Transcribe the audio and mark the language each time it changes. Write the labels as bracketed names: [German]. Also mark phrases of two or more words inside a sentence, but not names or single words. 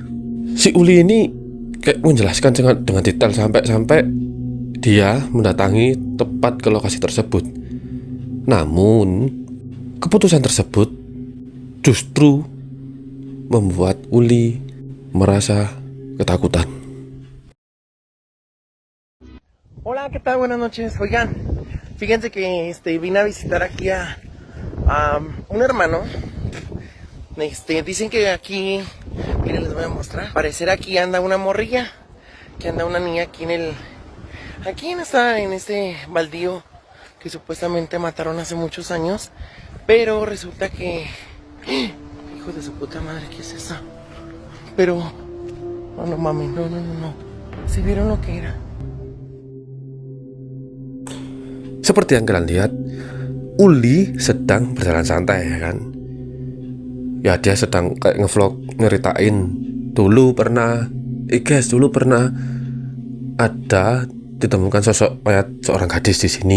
[Indonesian] Si Uli ini kayak menjelaskan dengan detail sampai dia mendatangi tepat ke lokasi tersebut. Namun keputusan tersebut justru membuat Uli merasa ketakutan. [Spanish] Hola, ¿qué tal? Buenas noches. Oigan, fíjense que vine a visitar aquí a un hermano. Dicen que aquí, miren, les voy a mostrar. Parecer aquí anda una morrilla, que anda una niña aquí en este baldío que supuestamente mataron hace muchos años. Pero resulta que, hijo de su puta madre, ¿qué es eso? Pero, no mames, no. ¿Sí vieron lo que era? [Indonesian] Seperti yang kalian lihat, Uli sedang berjalan santai, ya kan? Ya, dia sedang kayak ngevlog, nyeritain dulu pernah ada ditemukan sosok mayat seorang gadis di sini.